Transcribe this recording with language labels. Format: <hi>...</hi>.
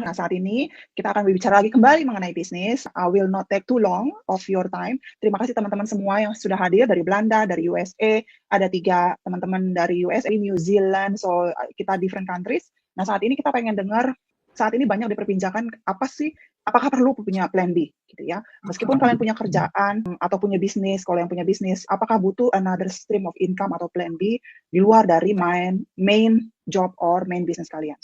<id>Nah, saat ini kita akan berbicara lagi kembali mengenai bisnis.</id> <en>I will not take too long of your time.</en> <id>Terima kasih teman-teman semua yang sudah hadir dari Belanda, dari USA. Ada 3 teman-teman dari USA, New Zealand,</id> <en>so kita different countries.</en> <id>Nah, saat ini kita pengen dengar, saat ini banyak diperbincangkan apa sih, apakah perlu punya</id> <en>plan B</en> <id>gitu ya. Meskipun kalian punya kerjaan atau punya bisnis, kalau yang punya bisnis, apakah butuh</id> <en>another stream of income</en> <id>atau plan B di luar dari</id> <en>main job or main business</en> <id>kalian.</id>